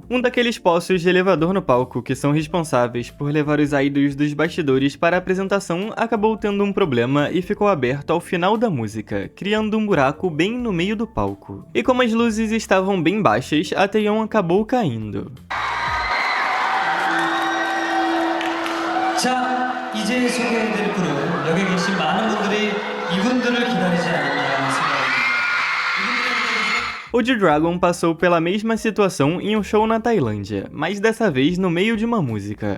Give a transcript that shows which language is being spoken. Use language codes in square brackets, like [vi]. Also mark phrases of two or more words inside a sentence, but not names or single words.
[pt] Um daqueles poços de elevador no palco que são responsáveis por levar os idols dos bastidores para a apresentação acabou tendo um problema e ficou aberto ao final da música, criando um buraco bem no meio do palco. E como as luzes estavam bem baixas, a Taeyeon acabou caindo. [ko] 자, 이제 소개해드릴 분은 여기 계신 많은 분들이 이분들을 기다리지 않았나 생각합니다. [pt] O G-Dragon passou pela mesma situação em um show na Tailândia, mas dessa vez no meio de uma música.